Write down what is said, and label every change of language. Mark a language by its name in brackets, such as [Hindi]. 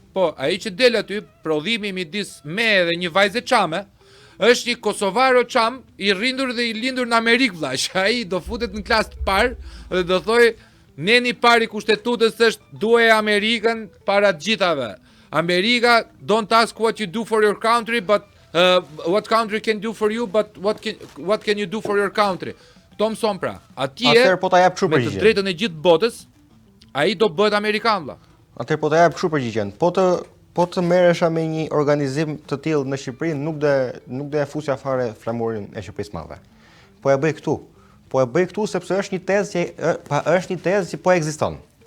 [Albanian] Po ai që del aty, prodhimi midis me dhe një vajzë çame, është një kosovaro çam i rrindur dhe i lindur në Amerikë vlla. Ai do futet në klasë të parë dhe do thojë neni pari kushtetutës është duaj Amerikën para të gjithave. [English] Amerika don't ask what you do for your country, but what country can do for you, but what can you do for your country? [Albanian] Kto mëson pra. Atje po ta jap kështu me të drejtën e gjithë botës, ai do bëhet amerikan vlla. Atëherë po ta jap kështu përgjigjen. Po të merresha me një organizim të tillë në Shqipëri, nuk do e fusja fare flamurin e Shqipërisë së Madhe. Po e bëj këtu. Po e bëj këtu sepse është një tezë që po ekziston.